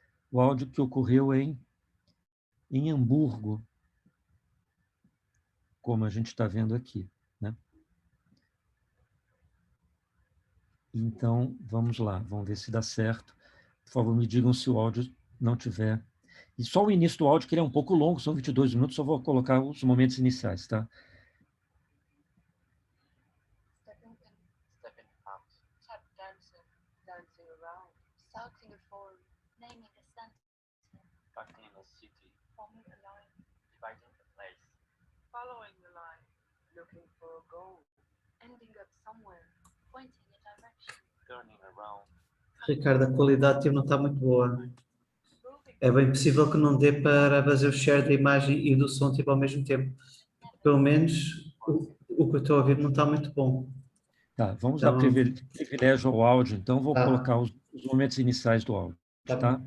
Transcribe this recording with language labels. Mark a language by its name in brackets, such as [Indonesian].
[Portuguese] O áudio que ocorreu em Hamburgo, como a gente está vendo aqui, né? Então, vamos lá, vamos ver se dá certo. Por favor, me digam se o áudio não tiver. E só o início do áudio, que ele é um pouco longo, são 22 minutos, só vou colocar os momentos iniciais, tá? [English] Stepping out, tap dancing, dancing around, circling a form, naming a sentence, Tackling a city, forming a line, dividing a place, following the line, looking for a goal, ending up somewhere, pointing a direction, turning around. [Portuguese] Ricardo, a qualidade não está muito boa. É bem possível que não dê para fazer o share da imagem e do som ao mesmo tempo. Pelo menos o que eu estou a ouvir não está muito bom. Tá, vamos dar privilégio ao áudio, então vou colocar os momentos iniciais do áudio, tá?